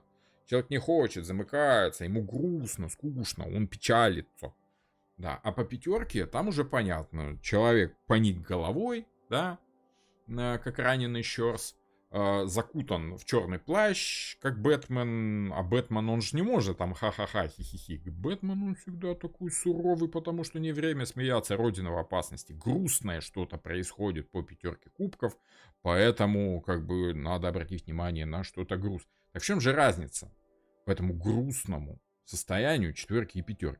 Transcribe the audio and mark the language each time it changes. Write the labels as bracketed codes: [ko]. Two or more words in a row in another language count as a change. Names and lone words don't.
[ru] Человек не хочет, замыкается, ему грустно, скучно, он печалится. Да, а по пятерке там уже понятно. Человек поник головой, да, как раненый щерс, закутан в черный плащ, как Бэтмен. А Бэтмен, он же не может там ха-ха-ха, хи-хи-хи. Бэтмен, он всегда такой суровый, потому что не время смеяться, родина в опасности. Грустное что-то происходит по пятерке кубков, поэтому как бы надо обратить внимание на что-то грустное. Так в чем же разница по этому грустному состоянию четверки и пятерки?